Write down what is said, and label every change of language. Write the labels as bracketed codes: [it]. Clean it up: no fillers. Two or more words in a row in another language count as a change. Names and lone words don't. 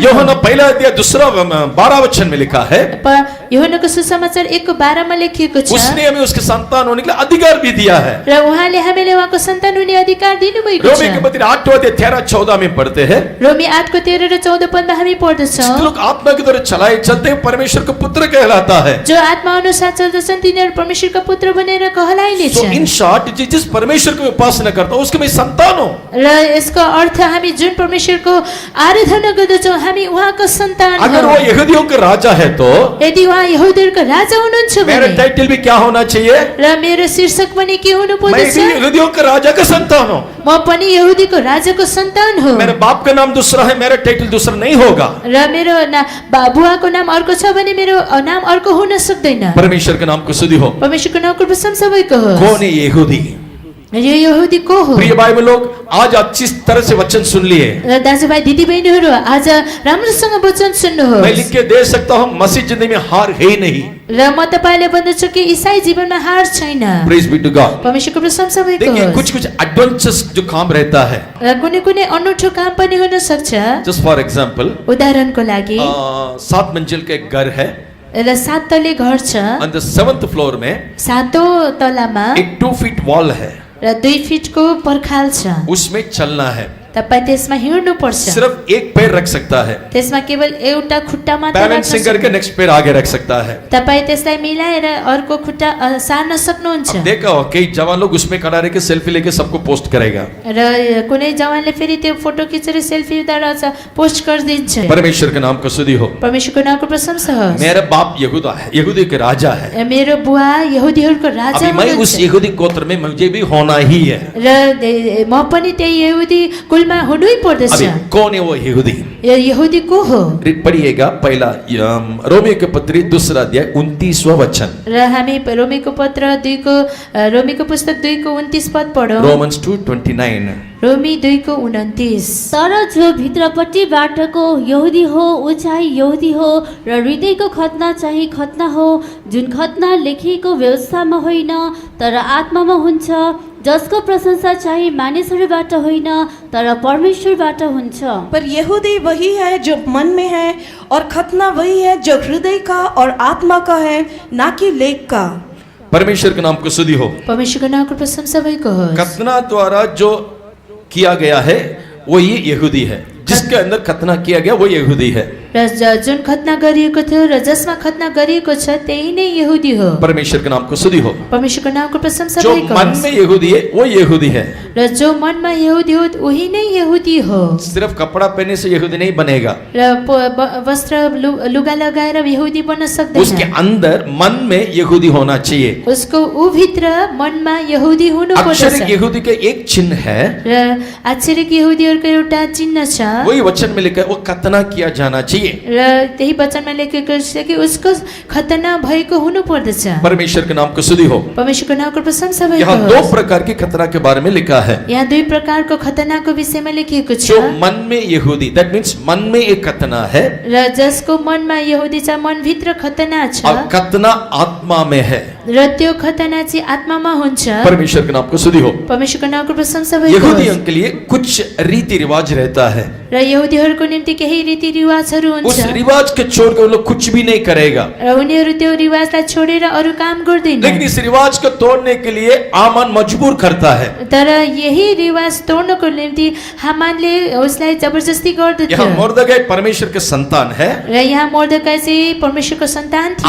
[hi] यूहन्ना 1:12 में लिखा है [ne] यूहन्नाको सुसमाचार 1:12 मा लेखिएको छ। [hi] उसने हमें उसके संतान होने के लिए अधिकार भी दिया है। [ne] र उहाँले हामीले उहाँको सन्तान हुने अधिकार दिनुभएको [hi] रोमी के [ne] छ। [hi] पत्र 8:13-14 में पढ़ते हैं, [ne] रोमी 8 को 13 र 14 पदमा हामी पढ्दछौँ। [hi] जो लोग आत्मा की तरह चलाए चलते हैं परमेश्वर का पुत्र कहलाता है। [ne] जो आत्मा अनुसार चल्दछन् तिनीहरू परमेश्वरका पुत्र बनेर कहलाइने [en] So in [ne] छन्। [hi] short जिस परमेश्वर को उपासना करता हूँ उसके मैं संतान हूँ। [ne] र यसको अर्थ हामी जुन परमेश्वरको आराधना गर्दछौँ हामी उहाँको सन्तान [hi] अगर [ne] हौँ। [hi] वो यहूदियों का राजा है तो [ne] यदि उहाँ यहुदीहरूको राजा हुनुहुन्छ [hi] मेरा [ne] भने [hi] टाइटल भी क्या होना चाहिए, [ne] र मेरो शीर्षक पनि के हुनु [hi] मैं [ne] पर्दछ? [hi] भी यहूदियों का राजा का संतान हूँ। [ne] म पनि यहुदीको राजाको सन्तान हो। [hi] मेरे बाप का नाम दूसरा है, मेरा टाइटल दूसरा नहीं होगा। [ne] र मेरो बुवाको नाम अर्को छ भने मेरो नाम अर्को हुन सक्दैन। [hi] परमेश्वर के नाम को स्तुति हो। [ne] परमेश्वरको नामको प्रशंसा भएको हो। [hi] कौन है यहूदी? [ne] यो यहुदी को हो? [hi] प्रिय भाई लोग आज अच्छी तरह से वचन सुन लिए। [ne] र दाजुभाइ दिदीबहिनीहरू आज राम्रोसँग वचन [hi] मैं [ne] सुन्नुहोस्। [hi] लिख के दे सकता हूँ मसीह जिंदगी में हार है ही नहीं। [ne] र म तपाईलाई भन्दछु कि ईसाई जीवनमा हार छैन। [en] Praise be to God. [ne] परमेश्वरको प्रशंसा भएको [hi] देखिए [ne] होस्। [hi] कुछ कुछ एडवेंचर्स जो काम रहता है, [ne] र कुनै कुनै अनौठो काम पनि हुन सक्छ। [en] Just for example [ne] उदाहरणको लागि [hi] 7 मंजिल का एक घर है, [ne] र 7 तले घर छ। [en] On the 7th floor में [ne] 7औं तलामा [hi] एक 2 [en] feet wall [hi] है, [ne] र 2 फिटको पर्खाल छ। [hi] उसमें चलना है, [ne] तपाईँ त्यसमा हिँड्नु पर्छ। [hi] सिर्फ एक पैर रख सकता है। [ne] त्यसमा केवल एउटा खुट्टा मात्र राख्न [hi] बैलेंसिंग करके [ne] सक्नुहुन्छ। [hi] नेक्स्ट पैर आगे रख सकता है। [ne] तपाईँ त्यसलाई मिलाएर अर्को खुट्टा सार्न सक्नुहुन्छ। [hi] अब देखा हो कई जवान लोग उसमें खड़ा रह के सेल्फी लेके सबको पोस्ट करेगा। [ne] र कुनै जवानले फेरि त्यो फोटो खिचेर सेल्फी उतारेर पोस्ट गरिदिन्छ। [hi] परमेश्वर के नाम को स्तुति हो। [ne] परमेश्वरको नामको प्रशंसा होस्। [hi] मेरा बाप यहूदा है, यहूदी के राजा है। [ne] मेरो बुवा यहुदीहरूको राजा [hi] अभी मैं उस [ne] हुनुहुन्छ। [hi] यहूदी गोत्र में मुझे भी होना ही है। [ne] र म पनि त्यही यहुदी कुलमा हुनै पर्दछ। [hi] अभी कौन है वो यहूदी? [ne] यहुदी को हो? [hi] पढ़िएगा पहला रोमियो के पत्री 2 अध्याय 29वां वचन। [ne] र हामी रोमीको पत्र 2 को रोमीको पुस्तक 2 को 29 पद पढौँ। [hi] रोमन्स 2:29। [ne] रोमी 2 को 29। तर जो भित्रपट्टिबाटको यहुदी हो ऊ चाहिँ यहुदी हो र हृदयको खतना चाहिँ खतना हो, जुन खतना लेखिएको व्यवस्थामा होइन तर आत्मामा हुन्छ, जसको प्रशंसा चाहिँ मानिसहरूबाट होइन तर परमेश्वरबाट हुन्छ। [hi] पर यहूदी वही है जो मन में है और खतना वही है जो हृदय का और आत्मा का है, ना कि लेख का। परमेश्वर के नाम को स्तुति हो। [ne] परमेश्वरको नामको प्रशंसा भएको होस्। [hi] खतना द्वारा जो किया गया है वो ये यहूदी है, जिसके अंदर खतना किया गया वो यहूदी है। [ne] र जुन खतना गरिएको थियो र जसमा खतना गरिएको छ त्यही नै यहुदी हो। [hi] परमेश्वर के नाम को स्तुति हो। [ne] परमेश्वरको नामको प्रशंसा [hi] जो [ne] भएको [hi] मन [ne] होस्। [hi] में यहूदी है वो यहूदी है। [ne] र जो मनमा यहुदी हो उही नै यहुदी हो। [hi] सिर्फ कपड़ा पहनने से यहूदी नहीं बनेगा, [ne] र वस्त्र लुगा लगाएर यहुदी बन्न [hi] उसके [ne] सक्दैन। [hi] अंदर मन में यहूदी होना चाहिए। [ne] उसको ऊ भित्र मनमा यहुदी हुनु [hi] अक्षरिक [ne] पर्दछ। [hi] यहूदी का एक चिन्ह है, [ne] र आश्चर्यक यहुदीहरूको एउटा चिन्ह छ। [hi] वही वचन में लिखा है वो खतना किया जाना चाहिए। चाहिए। [ne] र त्यही वचनमा लेखेको छ कि उसको खतना भएको हुनु पर्दछ। [hi] परमेश्वर के नाम को स्तुति हो। [ne] परमेश्वरको नामको प्रशंसा भएको [hi] यहाँ दो [ne] होस्। [hi] प्रकार की खतना के बारे में लिखा है। [ne] यहाँ दुई प्रकारको खतनाको विषयमा लेखिएको छ। [hi] जो मन में यहूदी, [en] that means [hi] मन में एक खतना है, [ne] र जसको मनमा यहुदी छ, मनभित्र खतना छ, [hi] और खतना आत्मा में है। [ne] र त्यो खतना चाहिँ आत्मामा हुन्छ। [hi] परमेश्वर के नाम को स्तुति हो। [ne] परमेश्वरको नामको प्रशंसा भएको [hi] यहूदियों [ne] होस्। [hi] के लिए कुछ रीति रिवाज रहता है, [ne] र यहुदीहरूको निम्ति केही रीतिरिवाजहरू [hi] उस [ne] हुन्छ, [hi] रिवाज के छोड़ के वो लोग कुछ भी नहीं करेगा। [ne] र उनीहरू त्यो रिवाजलाई छोडेर अरू काम गर्दैन। [hi] लेकिन इस रिवाज को तोड़ने के लिए आमान मजबूर करता है। [ne] तर यही रिवाज तोड्नको निम्ति हामानले उसलाई जबरजस्ती गर्दथ्यो। [hi] यहाँ मुर्दगाई परमेश्वर के संतान है, [ne] र यहाँ मर्दकाई चाहिँ परमेश्वरको सन्तान थियो,